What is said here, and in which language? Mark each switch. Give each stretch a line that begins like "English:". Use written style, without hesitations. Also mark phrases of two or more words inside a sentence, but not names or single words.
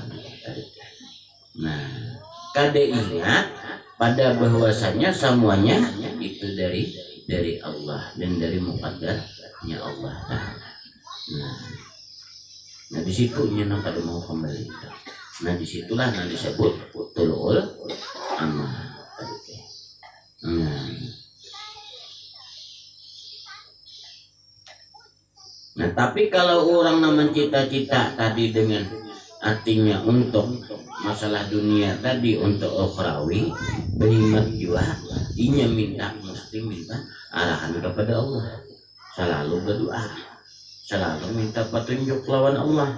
Banjar: Nah, kada ingat pada bahwasanya semuanya itu dari Allah dan dari muqaddarnya Allah Ta'ala. Nah di situnya nang kada mau kembali. Nah disitulah nang disebut
Arabic: طول الأمل.
Banjar: Nah tapi kalau orang nama cita-cita tadi dengan artinya untuk masalah dunia tadi, untuk ukhrawi, berhimmat juga inya mesti minta arahan kepada Allah, selalu berdoa, selalu minta petunjuk lawan Allah.